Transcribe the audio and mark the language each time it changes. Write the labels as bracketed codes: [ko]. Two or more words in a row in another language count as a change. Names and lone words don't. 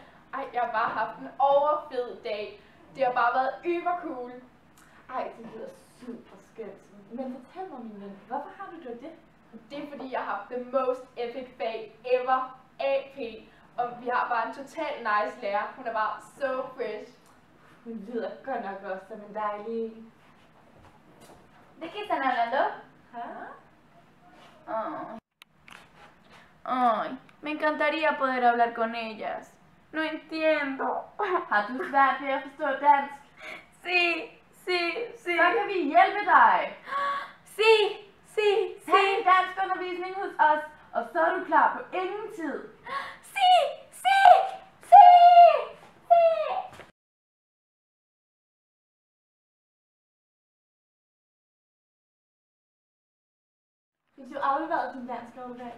[da] Ej, jeg har bare haft en overfed dag. Det har bare været cool. Ej, det lyder super skønt. Men fortæl mig, min ven, hvorfor har du gjort det? Det er fordi, jeg har haft [en] the most epic fag ever, [da] AP. Og vi har bare en total nice lærer. Hun er bare [en] so fresh. [da] Hun lyder godt nok også som en dejlig... [es] ¿De qué están hablando? Ay, me encantaría poder hablar con ellas. No entiendo. [da] Har du svært ved at forstå dansk? [es] Sí, sí, sí. [da] Så kan vi hjælpe dig. [es] Sí, sí, [da] Tag [es] sí. [da] en danskundervisning hos os, og så er du klar på ingen tid. Sí, sí, sí, sí. Fik du afleveret din dansk overdag?